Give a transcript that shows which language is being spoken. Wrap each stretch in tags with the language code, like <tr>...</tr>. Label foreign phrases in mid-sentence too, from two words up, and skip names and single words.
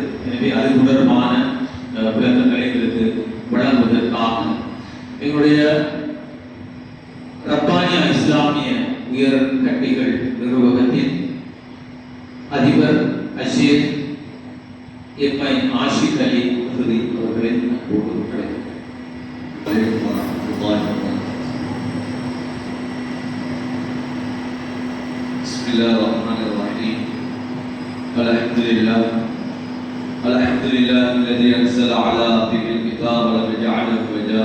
<ta>எனவே அது தொடர்பான விளக்கங்களை எங்களுக்கு வழங்குவதற்காக எங்களுடைய ரப்பானியா இஸ்லாமிய உயர் கற்கைகள் நிறுவனத்தின் அதிபர் அஷீர் எம்ஐ ஆஷிக் அலி அவர்களின் அன்போடு</ta> <ar>بسم الله الرحمن الرحيم. الحمد لله الذي أنزل على عبده الكتاب ولم يجعله عوجا.</ar>